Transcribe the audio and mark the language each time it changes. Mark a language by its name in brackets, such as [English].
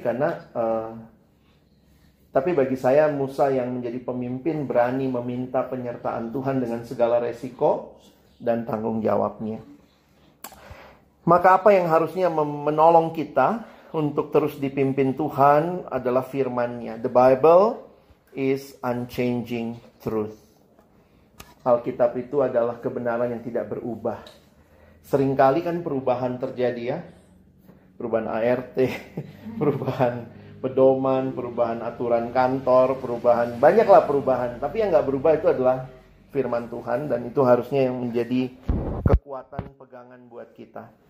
[Indonesian] Karena tapi bagi saya Musa yang menjadi pemimpin berani meminta penyertaan Tuhan dengan segala resiko dan tanggung jawabnya. Maka apa yang harusnya menolong kita untuk terus dipimpin Tuhan adalah firman-Nya. [English] The Bible is unchanging truth. [Indonesian] Alkitab itu adalah kebenaran yang tidak berubah. Seringkali kan perubahan terjadi ya. Perubahan ART, perubahan pedoman, perubahan aturan kantor, banyaklah perubahan. Tapi yang gak berubah itu adalah firman Tuhan. Dan itu harusnya yang menjadi kekuatan pegangan buat kita.